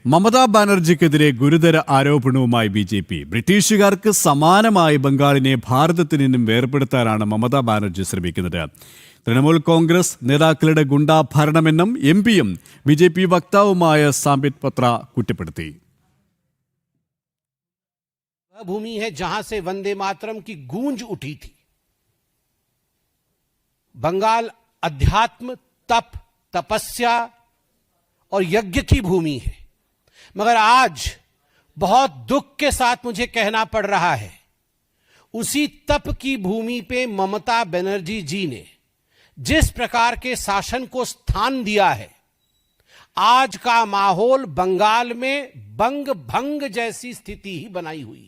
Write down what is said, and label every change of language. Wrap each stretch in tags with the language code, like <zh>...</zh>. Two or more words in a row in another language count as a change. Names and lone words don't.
<ml>മമതാ ബാനർജിക്കെതിരെ ഗുരുതര ആരോപണവുമായി ബി.ജെ.പി. ബ്രിട്ടീഷുകാർക്ക് സമാനമായി ബംഗാളിനെ ഭാരതത്തിൽ നിന്നും വേർപെടുത്താനാണ് മമതാ ബാനർജി ശ്രമിക്കുന്നത്. തൃണമൂൽ കോൺഗ്രസ് നേതാക്കളുടെ ഗുണ്ടാഭരണമെന്നും എം.പിയും ബി.ജെ.പി. വക്താവുമായ സാംബിത് പത്ര കുറ്റപ്പെടുത്തി.</ml> <hi>भूमि है जहां से वंदे मातरम की गूंज उठी थी. बंगाल अध्यात्म, तप, तपस्या और यज्ञ की भूमि है. मगर आज बहुत दुख के साथ मुझे कहना पड़ रहा है, उसी तप की भूमि पे ममता बनर्जी जी ने जिस प्रकार के शासन को स्थान दिया है, आज का माहौल बंगाल में बंग भंग जैसी स्थिति ही बनाई हुई है.</hi>